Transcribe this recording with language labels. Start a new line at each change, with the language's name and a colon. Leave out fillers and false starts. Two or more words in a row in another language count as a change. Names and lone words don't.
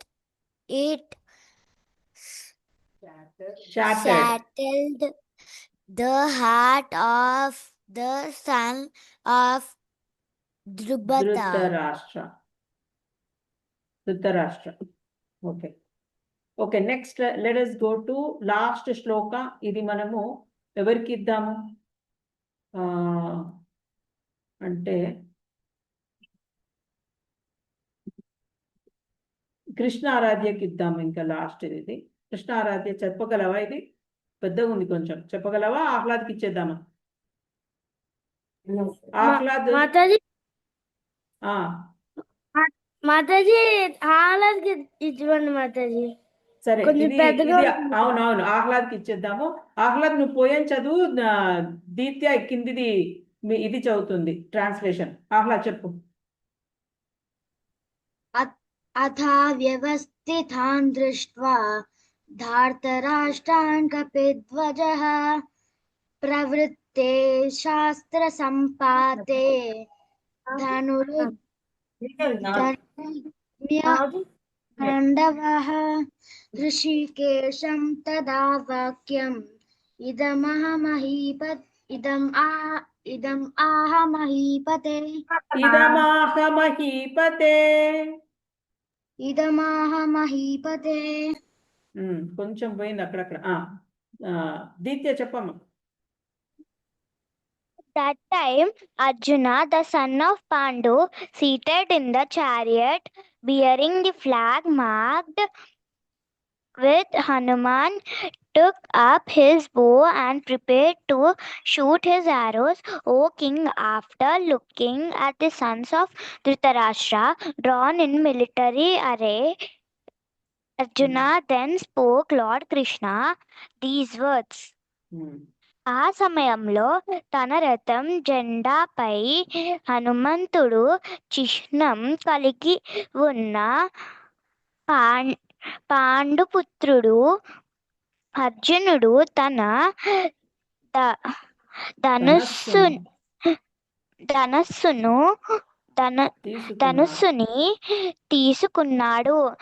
English: It shattered the heart of the son of ధృతరాష్ట్ర. okay, next let us go to last శ్లోక.
Telugu: ఇది మనము ఎవరికి ఇద్దాము అంటే కృష్ణ ఆరాధ్యకి ఇద్దాము. ఇంకా లాస్ట్ ఇది కృష్ణ ఆరాధ్య. చెప్పగలవా? ఇది పెద్దగా ఉంది కొంచెం, చెప్పగలవా? ఆహ్లాద్కి ఇచ్చేద్దామా? ఆహ్లాద్ మాతాజీ ఆహ్లాద్కి ఇవ్వండి మాతాజీ. సరే, కొంచెం ఇది పెద్దగా ఇది అవునవును, ఆహ్లాద్కి ఇచ్చేద్దాము. ఆహ్లాద్ నువ్వు పోయాను చదువు, దీత్య కిందిది ఇది చదువుతుంది ట్రాన్స్లేషన్. ఆహ్లాద్ చెప్పు.
Sanskrit: अथा व्यवस्थितान् दृष्ट्वा धार्तराष्ट्रान् कपिध्वजः प्रवृत्ते शास्त्रसम्पाते धनुर्धन्यपाण्डवः ऋषिकेशं तदा वाक्यम् इदम् आह महीपते ఇదమాహ మహీపతే.
Telugu: కొంచెం పోయింది అక్కడక్కడ. దీత్య చెప్పమ్మా.
English: That time Arjuna, the son of Pandu, seated in the chariot bearing the flag marked with Hanuman, took up his bow and prepared to shoot his arrows. O king, after looking at the sons of Dhritarashtra drawn in military array, Arjuna then spoke Lord Krishna these words.
Telugu: ఆ సమయంలో తన రథం జెండాపై హనుమంతుడు చిహ్నం కలిగి ఉన్న పాండుపుత్రుడు అర్జునుడు తన ధనుస్సుని తీసుకున్నాడు.